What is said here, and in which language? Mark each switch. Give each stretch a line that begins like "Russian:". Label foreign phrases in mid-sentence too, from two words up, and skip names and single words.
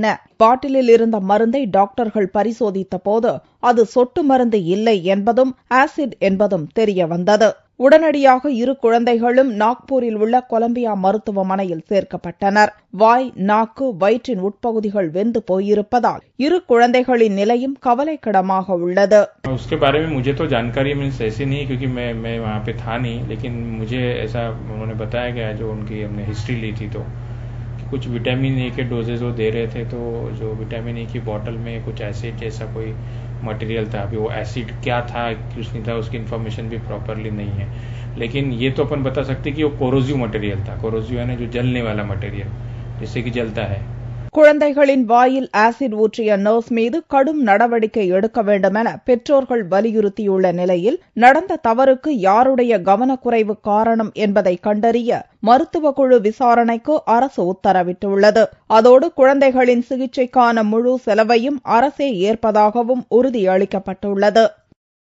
Tamil: பாட்டிலில் இருந்த மருந்தை டாக்டர்கள் பரிசோதித்த போது அது சொட்டு மருந்து இல்லை என்பதும் ஆசிட் என்பதும் தெரிய வந்தது. உடனடியாக இரு குழந்தைகளும் நாக்பூரில் உள்ள கொலம்பியா மருத்துவமனையில் சேர்க்கப்பட்டனர். வாய், நாக்கு, வயிற்றின் உட்பகுதிகள் வெந்து போயிருப்பதால் இரு குழந்தைகளின் நிலையும் கவலைக்கிடமாக உள்ளது.
Hindi: उसके बारे में मुझे तो जानकारी मीन्स ऐसी नहीं, क्योंकि मैं वहाँ पे था नहीं, लेकिन मुझे ऐसा उन्होंने बताया गया, जो उनकी हमने हिस्ट्री ली थी तो कुछ
English: vitamin A
Hindi: के डोजेज वो दे रहे थे, तो जो
English: vitamin A
Hindi: की बोतल में कुछ एसिड जैसा कोई मटेरियल था. अभी वो एसिड क्या था कुछ नहीं था, उसकी इन्फॉर्मेशन भी प्रॉपरली नहीं है, लेकिन ये तो अपन बता सकते कि वो
English: corrosive material
Hindi: था. कोरोजिव यानी जो जलने वाला मटेरियल, जिससे कि जलता है.
Tamil: குழந்தைகளின் வாயில் ஆசிட் ஊற்றிய நர்ஸ் மீது கடும் நடவடிக்கை எடுக்க வேண்டும் என பெற்றோர்கள் வலியுறுத்தியுள்ள நிலையில் நடந்த தவறுக்கு யாருடைய கவனக்குறைவு காரணம் என்பதை கண்டறிய மருத்துவ குழு விசாரணைக்கு அரசு உத்தரவிட்டுள்ளது. அதோடு குழந்தைகளின் சிகிச்சைக்கான முழு செலவையும் அரசே ஏற்பதாகவும் உறுதியளிக்கப்பட்டுள்ளது.